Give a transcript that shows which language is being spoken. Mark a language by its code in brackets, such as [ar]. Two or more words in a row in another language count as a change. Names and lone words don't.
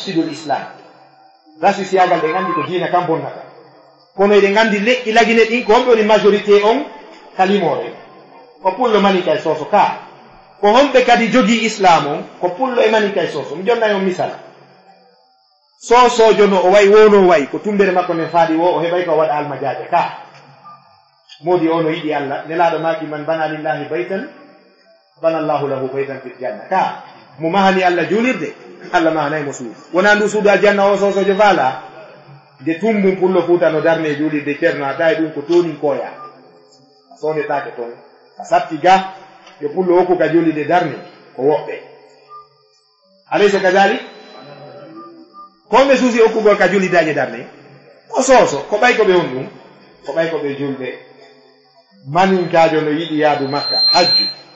[ff] l islam rasisiyagal ɗe gandi ko diina kam bonnata kono eɗen gandi leƴƴi lagine ɗin ko homɓe woni majorité on kalimore ko pullo manika e sooso ka ko homɓe kadi jogii islam on ko pullo e manika e sooso mi jonnayi on misala soosojo no o wayi wono wayi ko tumbere makko nden faaɗi wo o heɓay ko waɗa almajaje ka modi o no yiɗi Allah nelaɗo maki [ar] من بنى لله بيتا بنى الله له بيتا في الجنة [ff] ka mo mahani Allah julirde Allah mahanayi mo suudu wona ndu suudu aljanna o soosojo faala de tumbum pullo fuuta no darne julirde ceerno a tawi ɗum ko tonin koya a sonetake toon a satti ga yo pullo hokku ka julirde darne ko woɓɓe alaysa kadalik komɓe suusi hokkugol ka julidaje darne o sooso ko ɓay ko ɓe on ɗum ko ɓay ko ɓe julɓe maninkajo no yiɗi yaadu makka hajju